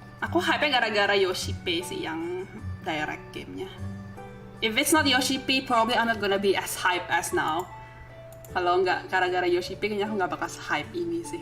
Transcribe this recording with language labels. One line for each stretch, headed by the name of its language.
Indonesian: Aku hype-nya gara-gara Yoshi P sih yang direct game-nya.
English: If it's not Yoshi P, probably I'm not gonna be as hype as now.
Indonesian: Kalau nggak gara-gara Yoshi P, kayaknya aku nggak bakal hype ini sih.